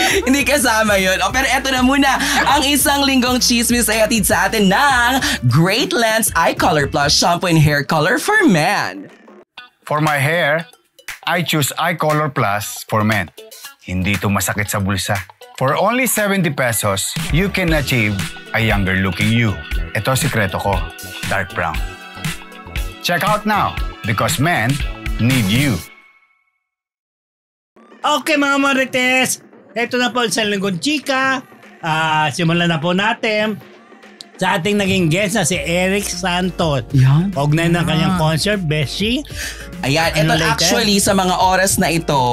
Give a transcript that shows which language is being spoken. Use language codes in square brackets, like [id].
[tl] Hindi kasama yun. Pero eto na muna. Ang isang linggong chismis ay atid sa atin ng Great Lens Eye Color Plus Shampoo and Hair Color for Men. [en] For my hair, I choose Eye Color Plus for Men. [tl] Hindi ito masakit sa bulsa. [en] For only 70 pesos, you can achieve a younger looking you. [tl] Ito sikreto ko, [en] dark brown. Check out now, because men need you. [tl] Okay mga Marites, ito na po sa linggong chika. Simulan na po natin sa ating naging guest na si Eric Santos. Yan. Paugnay ng kanyang concert, Beshi. Ayan, ito Ano [en] later? [tl] actually sa mga oras na ito,